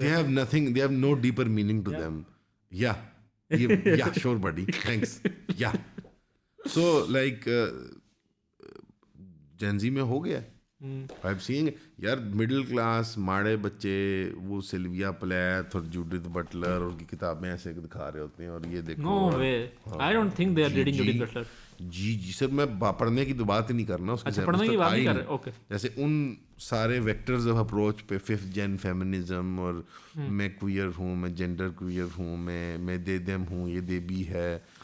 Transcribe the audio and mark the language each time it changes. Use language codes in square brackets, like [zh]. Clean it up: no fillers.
[en] they have nothing, they have no deeper meaning to them. Yeah, sure buddy, thanks. Yeah, so like [ur] Gen Z میں ہو گیا [en] I'm seeing [ur] یار middle class ماڑے بچے وہ salvia پلیتھ اور Judith Butler اور کی کتابیں ایسے دکھا رہے ہوتے ہیں، اور یہ دیکھو [en] No way I don't think they are reading Judith Butler. [ur] جی سر، میں پڑھنے کی تو بات ہی نہیں کرنا، اس کے پڑھنے کی بات نہیں کر رہے. اوکے، جیسے ان سارے ویکٹرز آف اپروچ پہ 5th جن فیمنزم، اور میں کوئر ہوں، میں جینڈر کوئر ہوں، میں دے دیم ہوں، یہ دے بھی ہے،